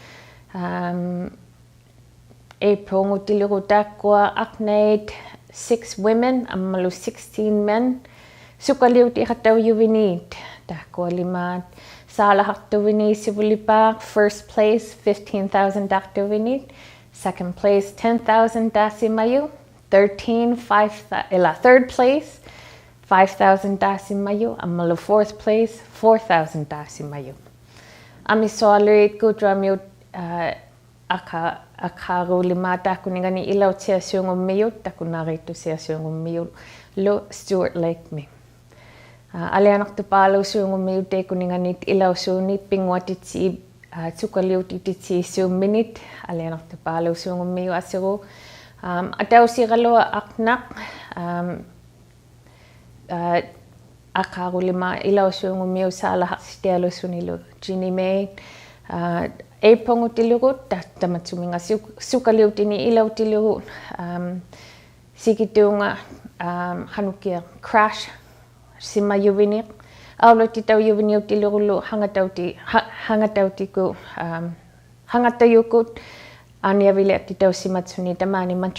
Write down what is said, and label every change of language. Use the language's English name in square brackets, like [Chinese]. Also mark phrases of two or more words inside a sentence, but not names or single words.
[Western Canadian Inuktitut] April aknait 6 women ammalu 16 men sukaliuti hattaujuvinit tahkualimaat saalahartuvini sivulipaaq [English] first place [Western Canadian Inuktitut] 15,000 dartuvinit [English] second place [Western Canadian Inuktitut] 10,000 dasimayu [English] third place [Western Canadian Inuktitut] 5,000 dasimayu ammalu [English] fourth place [Western Canadian Inuktitut] 4,000 dasimayu amisoaluit kudramiut akharulimaat tahkuningani ilautia suungummiyut takunariittusia suungummiyut lo Stuart Lake me alianartupaalusuungummiyut teikuninganit ilausuunit pinguatitsi tsukaliutititsisuumminit alianartupaalusuungummiyu asiru atausiralua aqnaq akharulima ilausuungummiyu saalaharstialusunilu Ginny May April tamatsuminga sukaliutini ilautilu sikituunga hanukia crash simayuviniq aulutitaujuviniutilurulu hangatautiku hangatayukut aniavileattitaussimatsuni tamani